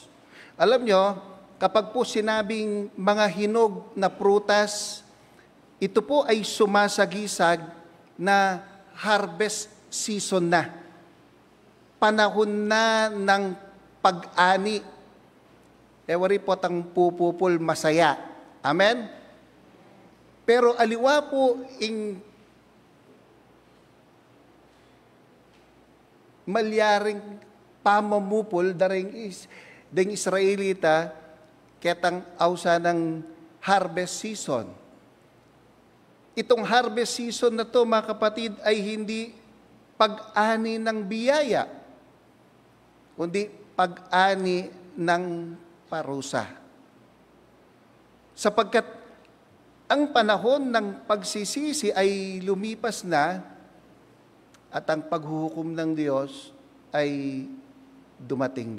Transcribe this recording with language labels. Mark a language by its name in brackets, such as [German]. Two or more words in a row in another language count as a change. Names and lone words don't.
[Filipino] Alam nyo, kapag po sinabing mga hinog na prutas, ito po ay sumasagisag na [English] harvest season [Filipino] na. Panahon na ng pag-ani. [Pampanga] Ewari po tang pupupul masaya. Amen? Pero aliwa po ing malyaring pamamupol daring ding Israelita ketang awsa ng [English] harvest season. [Filipino] Itong [English] harvest season [Filipino] na to, mga kapatid, ay hindi pag-ani ng biyaya, kundi pag-ani ng parusa. Sapagkat ang panahon ng pagsisisi ay lumipas na at ang paghuhukom ng Diyos ay dumating na.